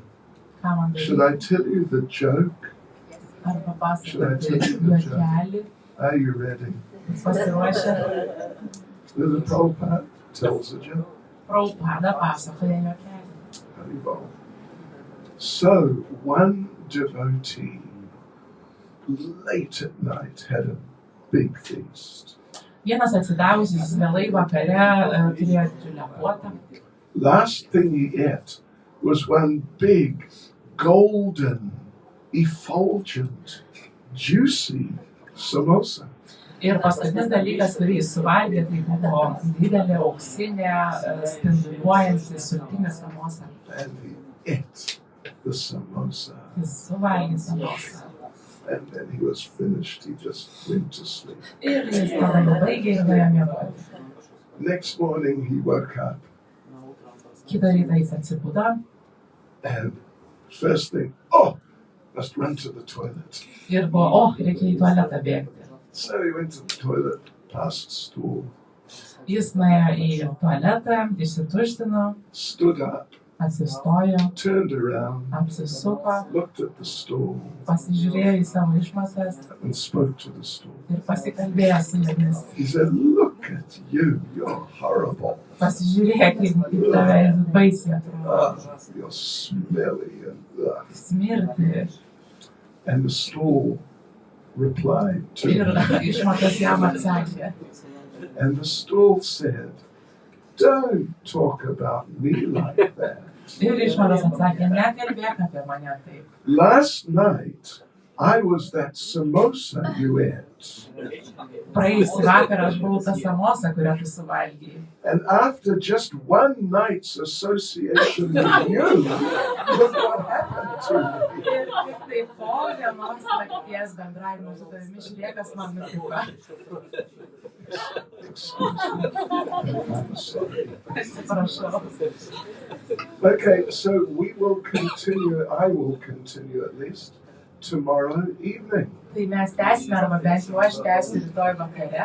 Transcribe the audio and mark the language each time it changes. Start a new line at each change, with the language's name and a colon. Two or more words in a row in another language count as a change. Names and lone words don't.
Lithuanian: Ką man daryti?
English: Should I tell you the joke?
Lithuanian: Arba pasakoti juokelį.
English: Are you ready?
Lithuanian: Pasiruošę.
English: The Prabhupada tells a joke.
Lithuanian: Prabhupada pasakoja juokelį. Haribol.
English: So, one devotee late at night had a big feast.
Lithuanian: Vienas atsidavusis vėlai vakare turėjo didžiulę puotą.
English: Last thing he ate was one big, golden, effulgent, juicy samosa.
Lithuanian: Ir paskutinis dalykas, kurį jis suvalgė, tai buvo didelė auksinė, spinduliuojanti, sultinė samosa.
English: And he ate the samosa.
Lithuanian: Jis suvalgė samosą.
English: And then he was finished. He just went to sleep.
Lithuanian: Ir jis tada jau baigė ir nuėjo miegoti.
English: Next morning he woke up.
Lithuanian: Kitą rytą jis atsibudo.
English: And first thing, must run to the toilet.
Lithuanian: Ir buvo, reikia į tualetą bėgti.
English: So he went to the toilet, past stool.
Lithuanian: Jis nuėjo į tualetą, išsituštino,
English: stood up,
Lithuanian: atsistojo,
English: turned around,
Lithuanian: apsisuko,
English: looked at the stool,
Lithuanian: pasižiūrėjo į savo išmatas
English: and spoke to the stool.
Lithuanian: ir pasikalbėjo su jomis.
English: He said, look at you, you're horrible.
Lithuanian: Pasižiūrėk, kaip tave baisiai atrodo.
English: You're smelly and
Lithuanian: Smirdi.
English: And the stool replied to
Lithuanian: Ir
English: him.
Lithuanian: išmatas jam atsakė.
English: And the stool said, don't talk about me like that.
Lithuanian: Ir išmatas atsakė, nekalbėk apie mane taip.
English: Last night, I was that samosa you ate.
Lithuanian: Praėjusį vakarą aš buvau ta samosa, kurią tu suvalgei.
English: And after just one night's association with you, look what happened to me.
Lithuanian: Ir tik tai po vienos nakties bendravimo su tavimi žiūrėk, kas man nutiko.
English: Excuse me. I'm sorry.
Lithuanian: Atsiprašau.
English: Okay, so I will continue at least tomorrow evening.
Lithuanian: Tai mes tęsime, arba bent jau aš tęsiu rytoj vakare.